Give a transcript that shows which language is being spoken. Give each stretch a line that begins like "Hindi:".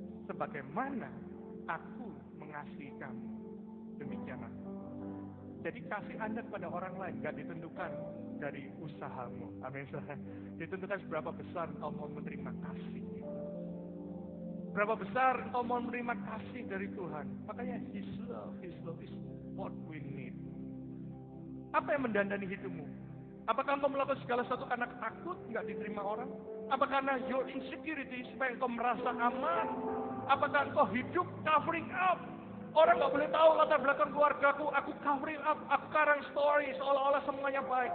Indonesian: Sebagaimana aku mengasihi kamu, demikianlah. Jadi kasih Anda kepada orang lain gak ditentukan dari usahamu. Amin. Ditentukan seberapa besar engkau mau menerima kasih. Berapa besar engkau mau menerima kasih dari Tuhan. Makanya
English: His love is what we need.
Indonesian: Apa yang mendandani hidupmu? Apakah engkau melakukan segala sesuatu karena takut gak diterima orang? Apakah karena
English: your insecurity
Indonesian: supaya engkau merasa aman? Apakah engkau hidup
English: covering up?
Indonesian: Orang gak boleh tahu latar belakang keluargaku, aku
English: covering up,
Indonesian: aku karang story seolah-olah semuanya baik.